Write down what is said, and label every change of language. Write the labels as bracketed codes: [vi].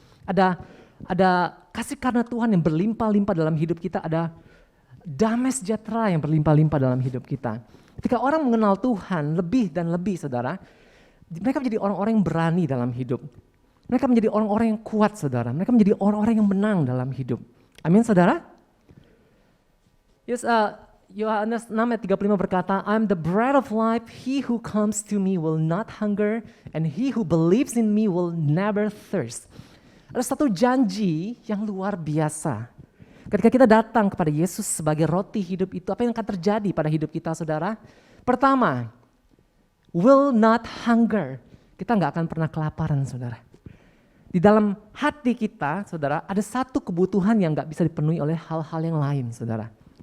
[id] Ada kasih karena Tuhan yang berlimpah-limpah dalam hidup kita, ada damai sejahtera yang berlimpah-limpah dalam hidup kita. Ketika orang mengenal Tuhan lebih dan lebih, saudara, mereka menjadi orang-orang yang berani dalam hidup. Mereka menjadi orang-orang yang kuat, saudara. Mereka menjadi orang-orang yang menang dalam hidup. Amin, saudara? Yes, Yohanes 6 ayat 35 berkata, [en] I'm the bread of life, he who comes to me will not hunger, and he who believes in me will never thirst. [id] Ada satu janji yang luar biasa. Ketika kita datang kepada Yesus sebagai roti hidup itu, apa yang akan terjadi pada hidup kita, saudara? Pertama, [en] will not hunger. [id] Kita nggak akan pernah kelaparan, saudara. Di dalam hati kita, saudara, ada satu kebutuhan yang nggak bisa dipenuhi oleh hal-hal yang lain, saudara.